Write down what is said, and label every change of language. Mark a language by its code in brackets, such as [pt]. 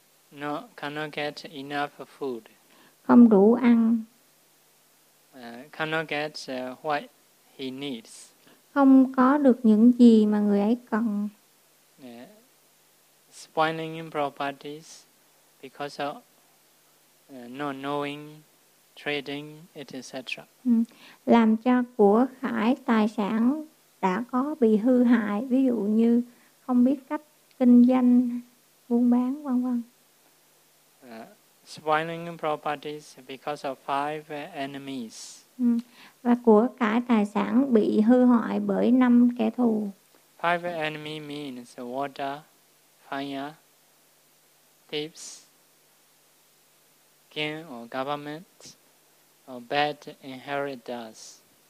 [en] No, cannot get enough food. [vi] Không đủ ăn. [en] Cannot get what he needs. [vi] Không có được những gì mà người ấy cần. [en] Spoiling properties because of not knowing, trading, etc. [vi] Làm cho của cải tài sản đã có bị hư hại, ví dụ như không biết cách kinh doanh, buôn bán, vân vân. [en] Spoiling properties because of five enemies. [vi] Và của cải tài sản bị hư hoại bởi năm kẻ thù. [en] Five enemy means water, fire, thieves, king or government, or bad inheritors.